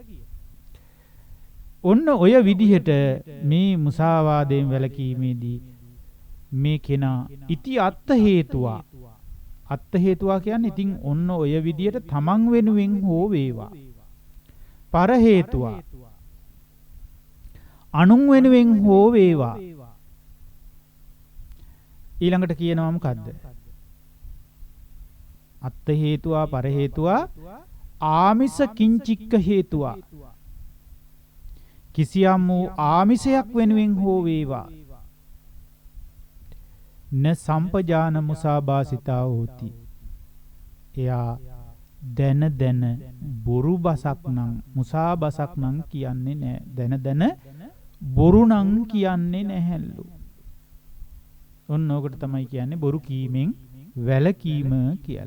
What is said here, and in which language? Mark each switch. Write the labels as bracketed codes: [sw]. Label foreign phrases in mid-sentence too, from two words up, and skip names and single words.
[si] ඔන්න ඔය විදිහට මේ මුසාවාදයෙන් වැළකීමේදී මේ කෙනා ඉති [pi] අත්ත හේතුවා අත්ත හේතුවා [si] කියන්නේ ඉතින් ඔන්න ඔය විදිහට තමන් වෙනුවෙන් හෝ වේවා [pi] පර හේතුවා [si] අනුන් වෙනුවෙන් හෝ වේවා ඊළඟට කියනවා මොකද්ද? [pi] අත්ත හේතුවා පර හේතුවා ආමිස කිංචික්ක හේතුවා [si] කිසියම් වූ ආමිසයක් වෙනුවෙන් හෝ වේවා [pi] න සම්පජාන මුසාබාසිතා හෝති. [si] එයා දැන දැන බොරු බසක් නම් මුසාබසක් නම් කියන්නේ නැහැ. දැන දැන බොරු නම් කියන්නේ නැහැලු. ඔන්න ඕකට තමයි කියන්නේ බොරු කීමෙන් වැළකීම කියලා.